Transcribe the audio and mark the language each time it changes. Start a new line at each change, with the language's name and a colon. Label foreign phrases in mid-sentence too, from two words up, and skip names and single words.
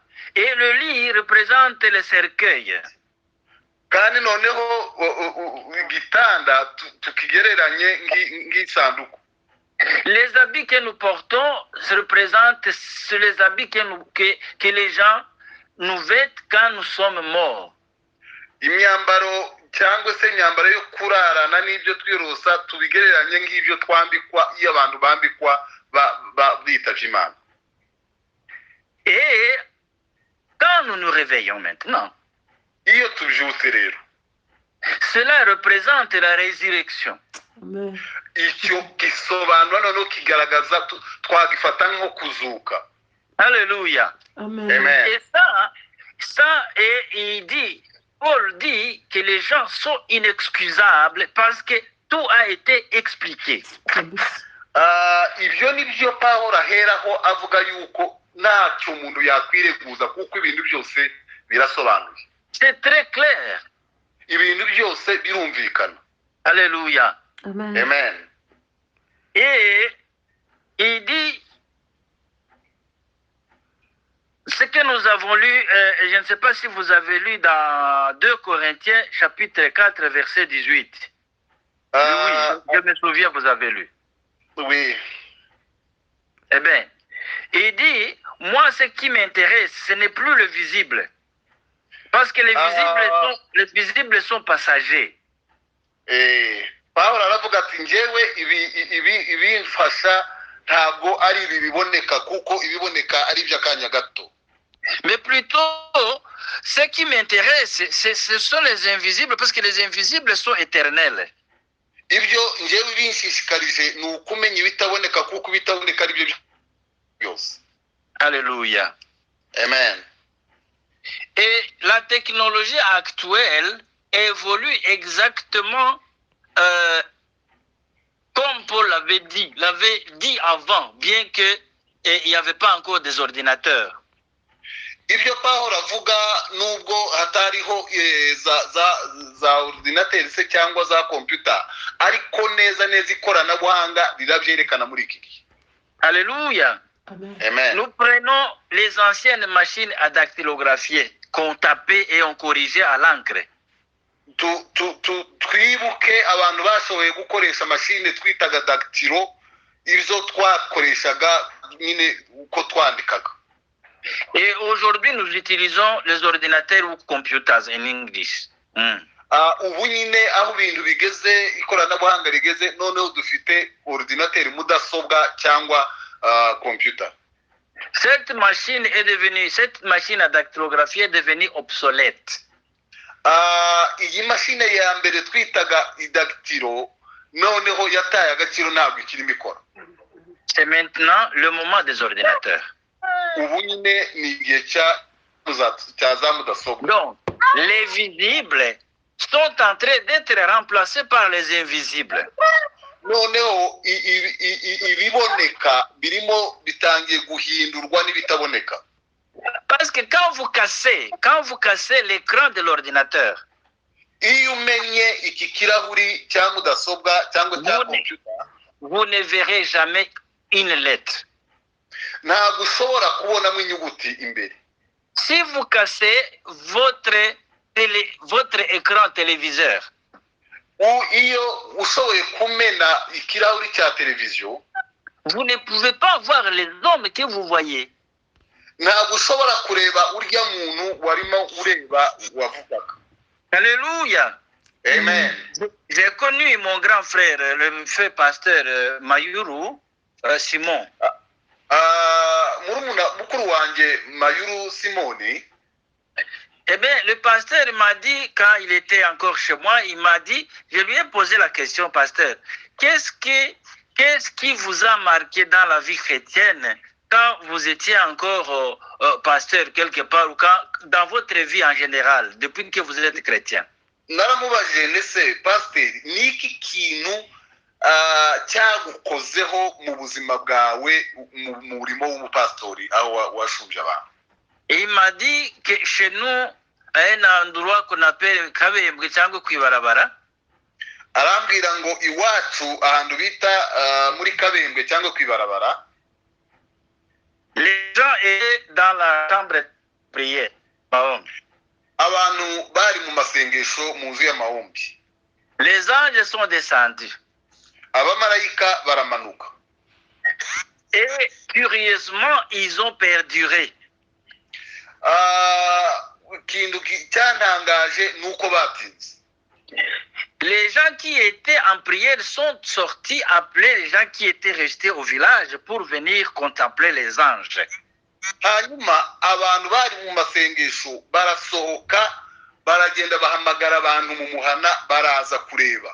French: Et le lit représente le cercueil. Les habits que nous portons représentent les habits que les gens nous vêtent quand nous sommes morts.
Kinyarwanda: cyangwa se imyambaro yo kurarana n'ibyo twirosa tubigereranye ng'ibyo twambikwa iyo abantu bambikwa bitavye Imana.
French: Et quand nous nous réveillons maintenant,
Kinyarwanda: iyo tubyutse rero,
French: cela représente la résurrection.
Kinyarwanda: Icyo gisobanura noneho kigaragaza twagifata nko kuzuka.
French: Alléluia. Amen. Et ça et Paul dit que les gens sont inexcusables parce que tout a été expliqué.
Kinyarwanda: ibyo ni byo Pawulo aheraho avuga yuko ntacyo umuntu yakwireguza kuko ibintu byose birasobanuye.
French: C'est très clair.
Kinyarwanda: Ibintu byose birumvikana.
French: Alléluia. Amen. Amen. Et il dit, ce que nous avons lu, je ne sais pas si vous avez lu dans 2 Corinthiens, chapitre 4, verset 18. Oui, je me souviens, vous avez lu. Oui. Eh bien, il dit, moi, ce qui m'intéresse, ce n'est plus le visible. Parce que les visibles sont passagers.
Kinyarwanda: Pawulo aravuga ati njyewe ibimfasha ntabwo ari ibi biboneka kuko ibiboneka ari iby'akanya gato.
French: Mais plutôt, ce qui m'intéresse, ce sont les invisibles, parce que les invisibles sont éternels.
Kinyarwanda: Ibyo njyewe binshishikarije ni ukumenya ibitaboneka kuko ibitaboneka ari byo byose.
French: Alléluia. Amen. Et la technologie actuelle évolue exactement comme Paul l'avait dit avant, bien qu'il n'y avait pas encore des ordinateurs.
Kinyarwanda: Ibyo Pawulo avuga nubwo hatariho za ordinateri se cyangwa za computer ariko neza ikoranabuhanga rirabyerekana muri iki gihe.
French: Alléluia. Amen. Nous prenons les anciennes machines à dactylographier qu'on tapait et on corrigeait à l'encre.
Kinyarwanda: Twibuke abantu bashoboye gukoresha machine twitaga dactylo izo twakoreshaga nyine uko twandikaga.
French: Et aujourd'hui, nous utilisons les ordinateurs ou computers en English.
Kinyarwanda: Ubu nyine aho ibintu bigeze ikoranabuhanga rigeze noneho dufite ordinateur mudasobwa cyangwa computer.
French: Cette machine à dactylographie est devenue obsolète.
Kinyarwanda: Iyi machine ya mbere twitaga idactylo noneho yataye agaciro ntabwo ikirimo ikora.
French: C'est maintenant le moment des ordinateurs.
Kinyarwanda: Ubu nyine ni igihe cya za mudasobwa.
French: Donc, les visibles sont en train d'être remplacés par les invisibles.
Kinyarwanda: Noneho ibiboneka birimo bitangiye guhindurwa n'ibitaboneka.
French: Parce que quand vous cassez l'écran de l'ordinateur,
Kinyarwanda: iyo umenye iki kirahuri cya mudasobwa cyangwa cya computer,
French: vous ne verrez jamais une lettre.
Kinyarwanda: Ntabwo ushobora kubonamo inyuguti imbere.
French: Si vous cassez votre écran téléviseur,
Kinyarwanda: iyo ushoboye kumena ikirahuri cya televiziyo,
French: vous ne pouvez pas voir les hommes que vous voyez.
Kinyarwanda: Ntabwo ushobora kureba urya muntu warimo ureba wavugaga.
French: Alléluia. Amen. J'ai connu mon grand frère, le feu pasteur Mayuru Simon.
Kinyarwanda: Mukuru wanjye Mayuru Simoni.
French: Eh bien, le pasteur m'a dit, quand il était encore chez moi, il m'a dit, je lui ai posé la question, pasteur, qu'est-ce qui vous a marqué dans la vie chrétienne quand vous étiez encore pasteur quelque part ou dans votre vie en général, depuis que vous êtes chrétien?
Kinyarwanda: Naramubajije ndetse pasteur ni iki kintu cyagukozeho mu buzima bwawe mu murimo w'umupastori aho washumbye abantu?
French: Et il m'a dit que chez nous, à un endroit qu'on appelle Kabembwe cyangwa Kwibarabara,
Kinyarwanda: arambwira ngo iwacu ahantu bita muri Kabembwe cyangwa Kwibarabara,
French: les gens étaient dans la chambre de prière.
Kinyarwanda: Abantu bari mu masengesho mu nzu y'amahombi.
French: Les anges sont descendus.
Kinyarwanda: Abamarayika baramanuka.
French: Et curieusement, ils ont perduré.
Kinyarwanda: Ikintu cyantangaje nuko batinze.
French: Les gens qui étaient en prière sont sortis appeler les gens qui étaient restés au village pour venir contempler les anges.
Kinyarwanda: Hanyuma abantu bari mu masengesho barasohoka baragenda bahamagara abantu mu muhana baraza kureba.